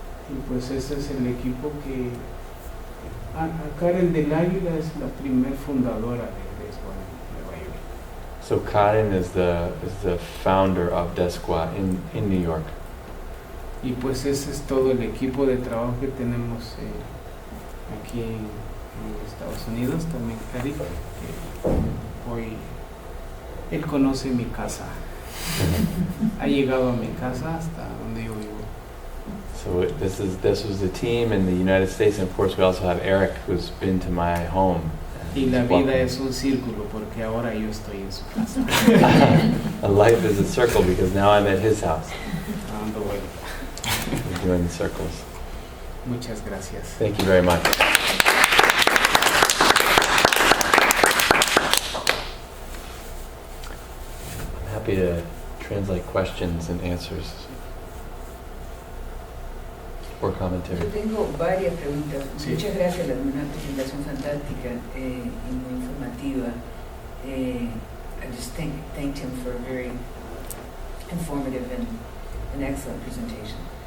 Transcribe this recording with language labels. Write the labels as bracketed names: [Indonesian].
[Spanish] Y pues ese es el equipo que... Karen del Águila es la primer fundadora de DESGUA en Nueva York. [English] So Karen is the founder of DESGUA in New York. [Spanish] Y pues ese es todo el equipo de trabajo que tenemos aquí en Estados Unidos. También Eric, que hoy él conoce mi casa. Ha llegado a mi casa hasta donde yo vivo. [English] So this was the team in the United States, and of course we also have Eric, who's been to my home. [Spanish] Y la vida es un círculo porque ahora yo estoy en su casa. [English] A life is a circle because now I'm at his house. [Spanish] Dando vuelta. [English] We're doing the circles. [Spanish] Muchas gracias. [English] Thank you very much. I'm happy to translate questions and answers or commentary. [Spanish] Yo tengo varias preguntas. Sí. Muchas gracias, una presentación fantástica y muy informativa. [English] I just thanked him for a very informative and an excellent presentation.